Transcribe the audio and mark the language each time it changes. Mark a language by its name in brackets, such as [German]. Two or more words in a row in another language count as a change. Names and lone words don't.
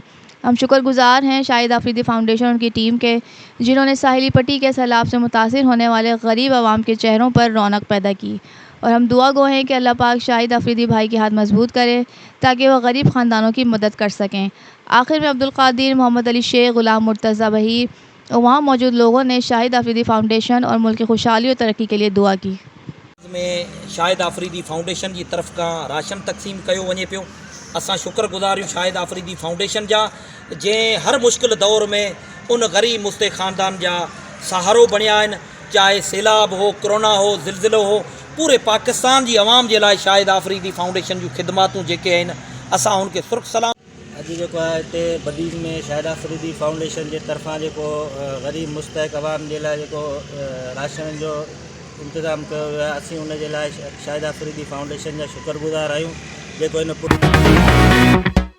[Urdu] ہم شکرگزار ہیں شاہد آفریدی فاؤنڈیشن اور ان کی ٹیم کے، جنہوں نے ساحلی پٹی کے سیلاب سے متاثر ہونے والے غریب عوام کے چہروں پر رونق پیدا کی، اور ہم دعا گو ہیں کہ اللہ پاک شاہد آفریدی بھائی کے ہاتھ مضبوط کرے تاکہ وہ غریب خاندانوں کی مدد کر سکیں. آخر میں عبدالقادر، محمد علی شیخ، غلام مرتضیٰ بہیر اور وہاں موجود لوگوں نے شاہد آفریدی فاؤنڈیشن اور ملک کی خوشحالی اور ترقی کے لیے دعا کی. میں شاہد آفریدی فاؤنڈیشن کی طرف کا راشن تقسیم کیا [Sindhi] वञे पियो। असां शुक्रगुज़ार आहियूं शाहिद आफरीदी फाउंडेशन जा, जंहिं हर मुश्किल दौर में उन गरीब मुस्तहिक ख़ानदान जा सहारो बणिया आहिनि। चाहे सैलाब हो, कोरोना हो, ज़िलज़िलो हो, पूरे पाकिस्तान जी आवाम जे लाइ शाहिद आफरीदी फाउंडेशन जूं ख़िदमातूं जेके आहिनि असां उनखे सुर्ख सलाम। अॼु जेको आहे हिते बदीन में शाहिद आफरीदी फाउंडेशन जे तरफ़ां जेको ग़रीब मुस्तहिक आवाम जे लाइ जेको राशन जो इंतज़ाम कयो वियो आहे, असीं उन जे लाइ शाहिद आफरीदी फाउंडेशन जा शुक्रगुज़ार आहियूं जेको इन